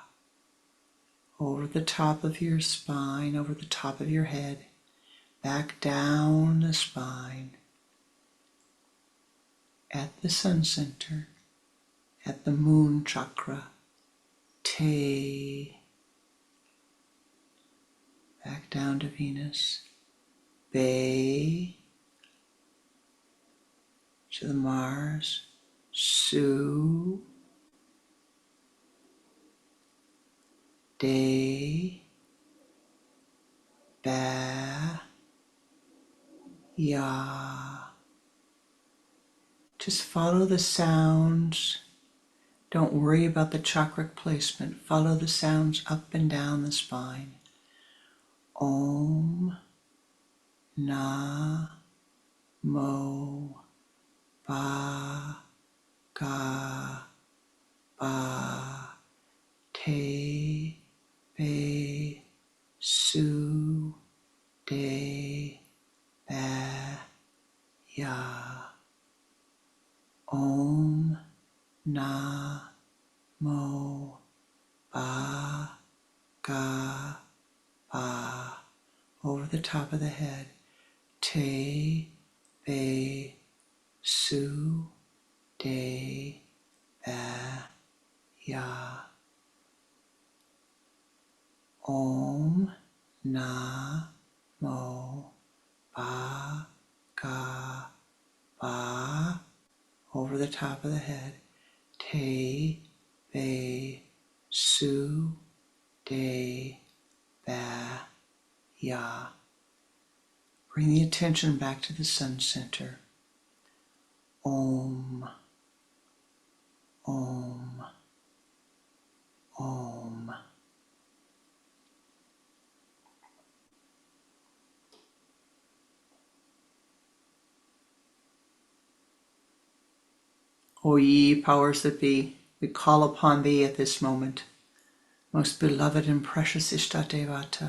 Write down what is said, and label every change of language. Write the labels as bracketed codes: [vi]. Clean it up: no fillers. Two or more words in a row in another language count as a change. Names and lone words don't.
[en] Over the top of your spine, over the top of your head, back down the spine, at the sun center, at the moon chakra. Te. Back down to Venus. Be. To the Mars. [sa] Su. De. Ba. Ya. [en] Just follow the sounds. Don't worry about the chakra placement. Follow the sounds up and down the spine. [sa] Om. Na. Mo. Ba. Ga. Ba. Te. Be. Su. De. Ba. Ya. Om. Na. Mo. Ba. Ga. Ba. [en] Over the top of the head. Te. [sa] Be. Su. De. Ba. Ya. Om. Na. Mo. Ba. Ga. Ba. [en] Over the top of the head. [sa] Te. Be. Su. De. Ba. Ya. [en] Bring the attention back to the sun center. [sa] Om. Om. Om. [en] O ye powers that be, we call upon thee at this moment, most beloved and precious Ishtadevata.